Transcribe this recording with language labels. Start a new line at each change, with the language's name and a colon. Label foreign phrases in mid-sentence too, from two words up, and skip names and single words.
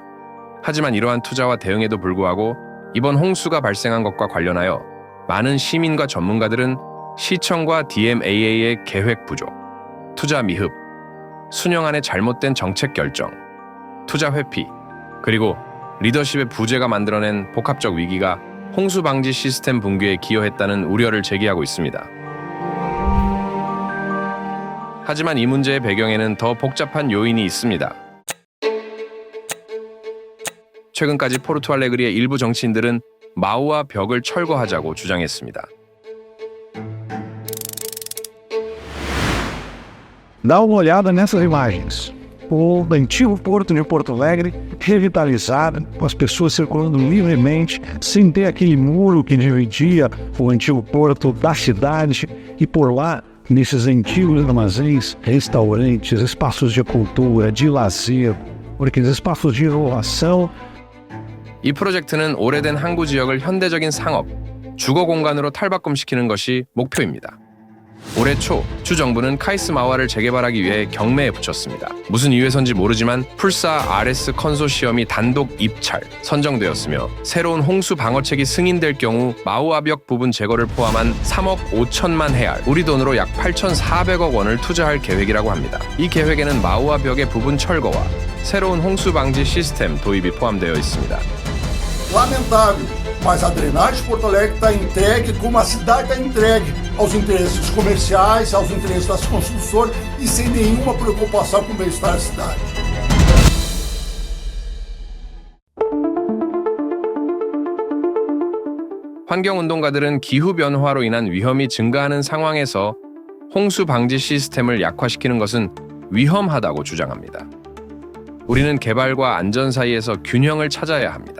Korean: 하지만 이러한 투자와 대응에도 불구하고 이번 홍수가 발생한 것과 관련하여 많은 시민과 전문가들은 시청과 DMAA의 계획 부족, 투자 미흡, 순영안의 잘못된 정책 결정, 투자 회피, 그리고 리더십의 부재가 만들어낸 복합적 위기가 홍수 방지 시스템 붕괴에 기여했다는 우려를 제기하고 있습니다. 하지만 이 문제의 배경에는 더 복잡한 요인이 있습니다. 최근까지 포르투알레그리의 일부 정치인들은 마우아 벽을 철거하자고 주장했습니다.
Portuguese: Dá uma olhada nessas imagens. O antigo porto de Porto Alegre revitalizado, com as pessoas circulando livremente, sem ter aquele muro que dividia o antigo porto da cidade. E por lá, nesses antigos armazéns, restaurantes, espaços de cultura, de lazer, porque espaços de inovação.
Korean: 이 프로젝트는 오래된 항구 지역을 현대적인 상업, 주거 공간으로 탈바꿈시키는 것이 목표입니다. 올해 초 주 정부는 카이스 마와를 재개발하기 위해 경매에 붙였습니다. 무슨 이유에선지 모르지만 풀사 RS 컨소시엄이 단독 입찰 선정되었으며 새로운 홍수 방어책이 승인될 경우 마우아벽 부분 제거를 포함한 3억 5천만 헤알, 우리 돈으로 약 8,400억 원을 투자할 계획이라고 합니다. 이 계획에는 마우아벽의 부분 철거와 새로운 홍수 방지 시스템 도입이 포함되어 있습니다.
Portuguese: Lamentável, mas a drenagem de Porto Alegre está entregue como a cidade está entregue aos interesses comerciais, aos interesses das construtoras e sem nenhuma preocupação com o bem-estar da cidade.
Korean: 환경운동가들은 기후변화로 인한 위험이 증가하는 상황에서 홍수 방지 시스템을 약화시키는 것은 위험하다고 주장합니다. 우리는 개발과 안전 사이에서 균형을 찾아야 합니다.